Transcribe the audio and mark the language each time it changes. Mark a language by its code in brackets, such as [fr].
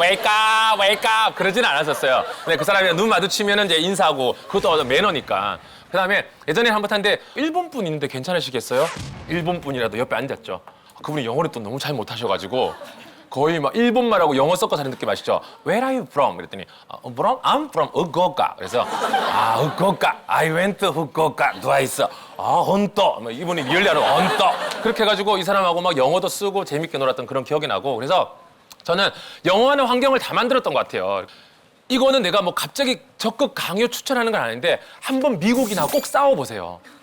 [en] Wake up, wake up. [ko] 그러진 않았었어요. 근데 그 사람이랑 눈 마주치면 이제 인사하고 그것도 매너니까. 그 다음에 예전에 한번 탔는데 일본 분 있는데 괜찮으시겠어요? 일본 분이라도 옆에 앉았죠. 그분이 영어를 또 너무 잘 못하셔가지고 거의 막 일본말하고 영어 섞어서 하는 느낌 아시죠? [en] Where are you from? [ko] 그랬더니 [en] from? I'm from 후쿠오카. [ko] 그래서 후쿠오카. [en] I went to 후쿠오카 twice. [ko] 헌터. 이분이 리얼리하는 헌터. 그렇게 해가지고 이 사람하고 막 영어도 쓰고 재밌게 놀았던 그런 기억이 나고 그래서 저는 영어하는 환경을 다 만들었던 것 같아요. 이거는 내가 뭐 갑자기 적극 강요 추천하는 건 아닌데 한번 미국인하고 꼭 싸워보세요.